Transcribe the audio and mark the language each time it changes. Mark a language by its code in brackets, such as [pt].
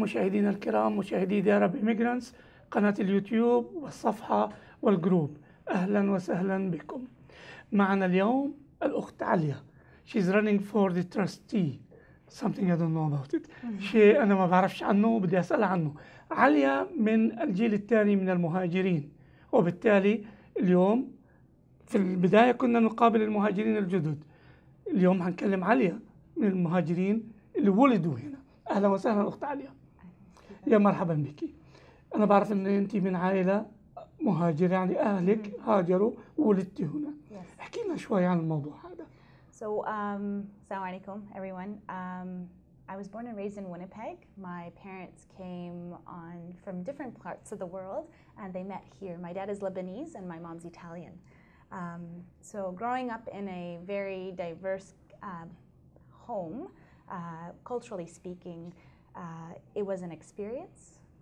[ar] مشاهدينا الكرام، مشاهدي ديار بإيميجرانتس، قناة اليوتيوب والصفحة والجروب، أهلا وسهلا بكم. معنا اليوم الأخت عليا. [en] She's running for the trustee. Something I don't know about it. [ar] شيء أنا ما بعرفش عنه وبدي أسأل عنه. عليا من الجيل الثاني من المهاجرين، وبالتالي اليوم في البداية كنا نقابل المهاجرين الجدد. اليوم هنكلم عليا من المهاجرين اللي ولدوا هنا. أهلا وسهلا أخت عليا. يا مرحبا بك. أنا بعرف أن أنت من عائلة مهاجرة، يعني أهلك هاجروا وولدتي هنا. احكي لنا شوي عن الموضوع هذا. [en] So, Assalamu alaikum, everyone. I was born and raised in Winnipeg. My parents came from different parts of the world, and they met here. My dad is Lebanese, and my mom's Italian. So, growing up in a very diverse home, culturally speaking, it was an experience.